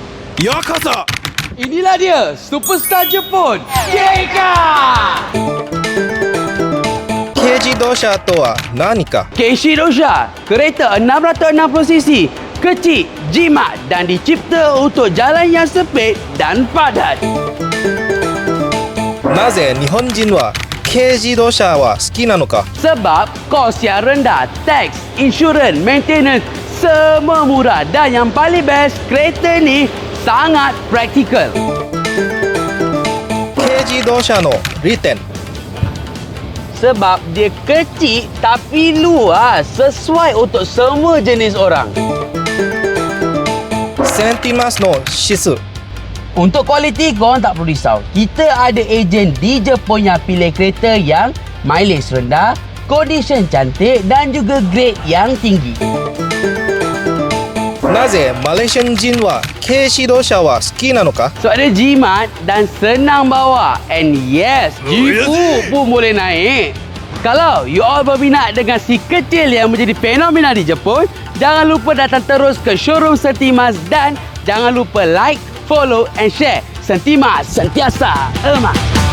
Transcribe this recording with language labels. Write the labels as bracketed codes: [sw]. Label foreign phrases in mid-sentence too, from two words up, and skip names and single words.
[ms] Yokoso! Inilah dia, superstar Jepun, Keika! [ja] 軽自動車 とは 何か? 軽自動車, [ms] kereta 660cc, kecil, jimat dan dicipta untuk jalan yang sempit dan padat. [ja] なぜ日本人は軽自動車は好きなのか？ [ms] Sebab kos yang rendah, tax, insurans, maintenance, semua murah. Dan yang paling best, kereta ni sangat praktikal. [ja] 軽自動車の利点。 [ms] Sebab dia kecil tapi luas, sesuai untuk semua jenis orang. [ja] センティマスの指数。 [ms] Untuk kualiti, korang tak perlu risau. Kita ada ejen di Jepun yang pilih kereta yang mileage rendah, condition cantik dan juga grade yang tinggi. [ja] なぜマレーシア人は軽自動車は好きなのか？ [ms] Sebab dia jimat dan senang bawa. [en] And yes, [ms] jipu pun boleh naik. Kalau [en] you all [ms] berminat dengan si kecil yang menjadi fenomena di Jepun, jangan lupa datang terus ke showroom Sentimas dan jangan lupa [en] like, follow and share. [ms] Sentimas sentiasa emas.